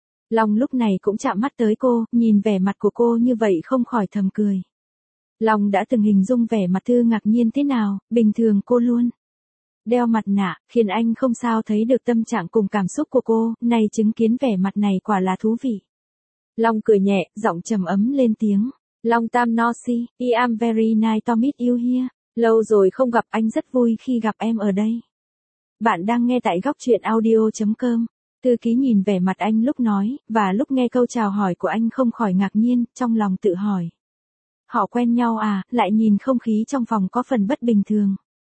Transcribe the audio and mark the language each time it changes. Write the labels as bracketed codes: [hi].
[vi] Long lúc này cũng chạm mắt tới cô, nhìn vẻ mặt của cô như vậy không khỏi thầm cười. Long đã từng hình dung vẻ mặt thư ngạc nhiên thế nào, bình thường cô luôn đeo mặt nạ, khiến anh không sao thấy được tâm trạng cùng cảm xúc của cô, nay chứng kiến vẻ mặt này quả là thú vị. Long cười nhẹ, giọng trầm ấm lên tiếng. [en] Long Tam No Si, I am very nice to meet you here. [vi] Lâu rồi không gặp, anh rất vui khi gặp em ở đây. Bạn đang nghe tại góc truyện audio.com. Thư ký nhìn vẻ mặt anh lúc nói, và lúc nghe câu chào hỏi của anh không khỏi ngạc nhiên, trong lòng tự hỏi. Họ quen nhau à, lại nhìn không khí trong phòng có phần bất bình thường.